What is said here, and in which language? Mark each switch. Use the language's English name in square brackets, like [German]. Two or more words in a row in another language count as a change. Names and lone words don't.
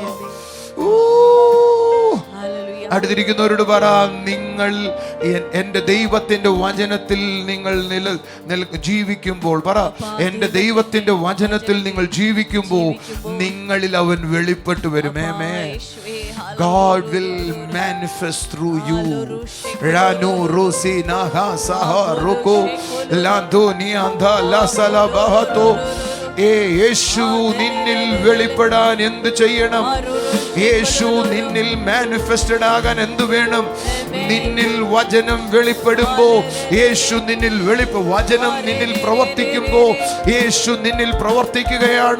[Malayalam] അടുത്തിരിക്കുന്നവരോട് പറ, നിങ്ങൾ എൻ്റെ ദൈവത്തിൻ്റെ വചനത്തിൽ നിങ്ങൾ ജീവിക്കുമ്പോൾ പറ, എൻ്റെ ദൈവത്തിൻ്റെ വചനത്തിൽ നിങ്ങൾ ജീവിക്കുമ്പോൾ നിങ്ങളിൽ അവൻ വെളിപ്പെട്ടു വരും. [English] God will manifest through you. Ranu rosi naha saha roko landoni andha la salabahato. [Malayalam] യേശു നിന്നിൽ വെളിപ്പെടാൻ എന്ത് ചെയ്യണം? യേശു നിന്നിൽ മാനിഫെസ്റ്റഡ് ആകാൻ എന്ത് വേണം? നിന്നിൽ വചനം വെളിപ്പെടുമ്പോ യേശു നിന്നിൽ വചനം നിന്നിൽ പ്രവർത്തിക്കുമ്പോ യേശു നിന്നിൽ പ്രവർത്തിക്കുകയാണ്.